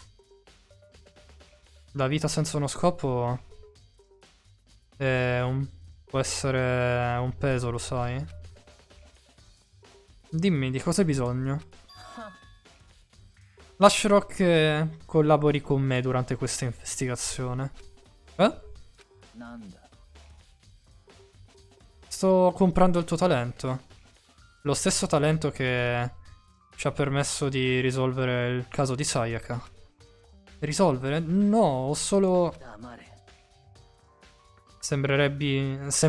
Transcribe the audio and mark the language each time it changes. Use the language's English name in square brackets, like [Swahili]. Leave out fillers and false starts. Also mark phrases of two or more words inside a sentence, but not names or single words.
[Italian] La vita senza uno scopo può essere un peso, lo sai? Dimmi, di cosa hai bisogno? Lascerò che collabori con me durante questa investigazione. Eh? [Japanese] なんだ [Italian] Sto comprando il tuo talento. Lo stesso talento che ci ha permesso di risolvere il caso di Sayaka. Risolvere? No, ho solo... [Japanese] 黙れ [Italian] Sembrerebbe...